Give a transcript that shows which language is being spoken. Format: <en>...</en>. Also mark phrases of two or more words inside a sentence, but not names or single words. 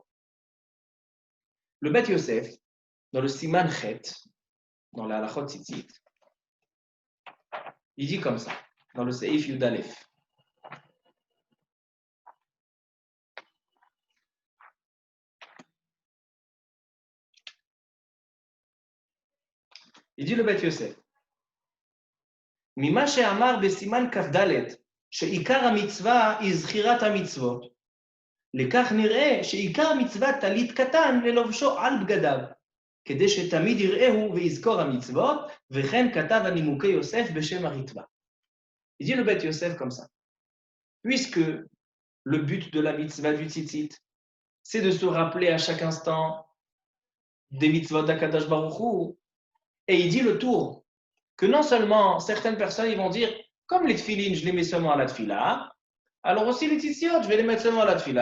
<fr>Le Bet Yosef, dans le</fr> <he>סימן ח,</he> <fr>dans la</fr> <he>הלכות ציצית,</he> <fr>il dit comme ça, dans le</fr> <he>סעיף יא.</he> <fr>Il dit</fr> <he>le Bet Yosef, ממה שאמר בסימן כ"ד, שעיקר המצווה היא זכירת המצוות, לכך נראה שעיקר מצוות טלית קטן ללובשו על בגדיו, כדי שתמיד יראהו ויזכור המצוות, וכן כתב הנימוקי יוסף בשם הריטב"א.</he> <fr>Il dit le Bet Yosef comme ça. Puisque le but de la mitzvah du tzitzit, c'est de se rappeler à chaque instant des mitzvot d'</fr> <he>הקדוש ברוך הוא,</he> <fr>et il dit le tour, que non seulement certaines personnes ils vont dire, comme les tefilines, je les mets seulement à la tefila, alors aussi les tzitziot, je vais les mettre seulement à la tefila.</fr>